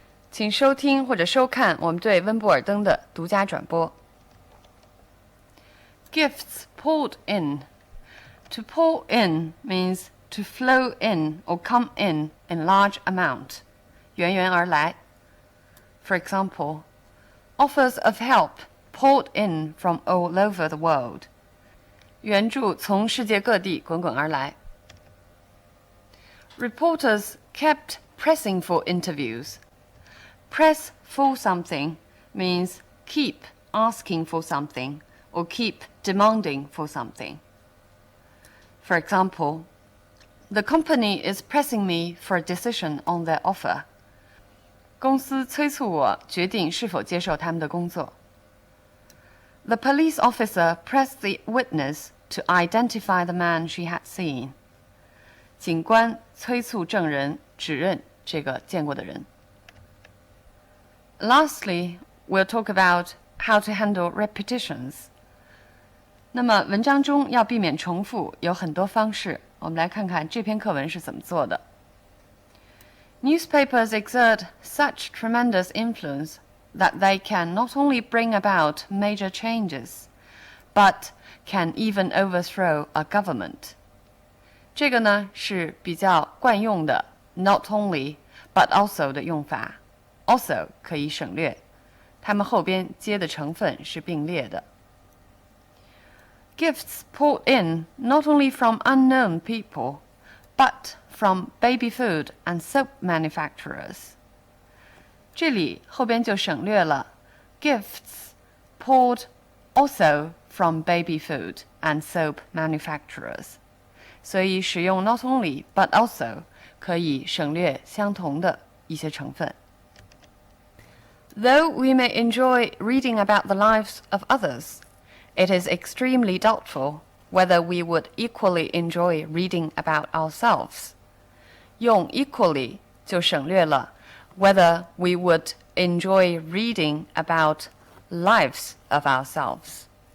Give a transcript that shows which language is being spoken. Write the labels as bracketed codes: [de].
[zh] 请收听或者收看我们对温布尔登的独家转播。 [en] Gifts poured in. To pour in means to flow in or come in large amount. [zh] 源源而来。 [en] For example, offers of help poured in from all over the world. [zh] 援助从世界各地滚滚而来。 [en] Reporters kept pressing for interviews. Press for something means keep asking for something or keep demanding for something. For example, the company is pressing me for a decision on their offer. [zh] 公司催促我决定是否接受他们的工作。 [en] The police officer pressed the witness to identify the man she had seen. [zh] 警官催促证人指认这个见过的人。 [en] Lastly, we'll talk about how to handle repetitions. [zh] 那么文章中要避免重复有很多方式，我们来看看这篇课文是怎么做的。 [en] Newspapers exert such tremendous influence that they can not only bring about major changes, but can even overthrow a government. [zh] 这个呢是比较惯用的 not only but also 的用法 also 可以省略，它们后边接的成分是并列的。 [en] Gifts poured in not only from unknown people, but from baby food and soap manufacturers. [zh] 这里后边就省略了 [en] gifts poured also from baby food and soap manufacturers. [zh] 所以使用 not only but also 可以省略相同的一些成分。 [en] Though we may enjoy reading about the lives of others, it is extremely doubtful whether we would equally enjoy reading about ourselves. [zh] 用 [en] equally [zh] 就省略了 [en] whether we would enjoy reading about lives of ourselves.